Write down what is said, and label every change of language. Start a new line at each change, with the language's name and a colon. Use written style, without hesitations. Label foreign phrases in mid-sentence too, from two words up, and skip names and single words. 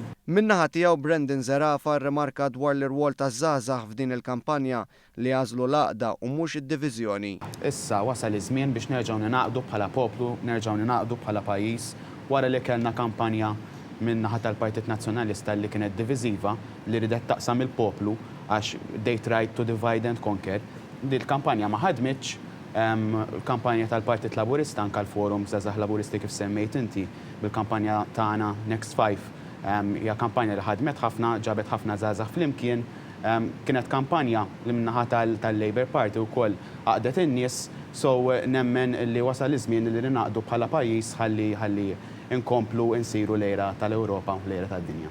Maltese: Min-naħa tiegħu Brendan Zerafa rrimarka dwar l-irwol taż-żgħażagħ f'din il-kampanja li għażlu l-għaqda u mhux id-diviżjoni. Issa wasal iż-żmien biex nerġgħu ninaqdu bħala poplu, nerġg'u ninaqdu bħala pajjiż wara li kellna kampanja min-naħa tal-Partit Nazzjonalista li kienet diviżiva li ridet taqsam il-poplu għax
English: they tried to divide and conquer.
Maltese: Din il-kampanja ma ħadmitx, il-kampanja tal-Partit Laburista anke l-Forum Żgħażagħ Laburisti kif semmejt inti bil-kampanja tagħna Next 5 hija kampanja li ħadmet ħafna, ġabet ħafna żgħażagħ flimkien, kienet kampanja li min-naħa tal-Labour Party wkoll għaqdet in-nies, so nemmen li wasal iż-żmien li ninaqdu bħala pajjiż ħalli inkomplu insiru lejra tal-Ewropa u lejra tad-dinja.